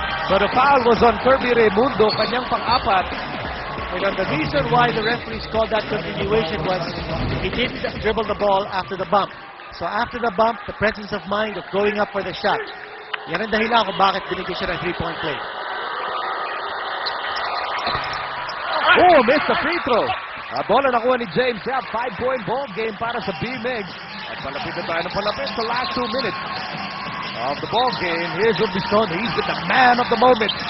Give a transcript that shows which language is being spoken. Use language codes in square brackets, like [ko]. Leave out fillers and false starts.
[en] So the foul was on Kirby Raimundo, [tl] kanyang pang-apat. [en] And the reason why the referees called that continuation was he didn't dribble the ball after the bump. So after the bump, the presence of mind of going up for the shot. [tl] Yan ang dahilan kung bakit binigyan siya ng 3-point play. [en] Oh, missed the free throw. [tl] Bola nakuha ni James Yap. [en] 5-point ball game [tl] para sa B-Meg. At palapit na tayo ng palapit sa [en] last 2 minutes of the ball game. Here's Urbistondo. He's the man of the moment.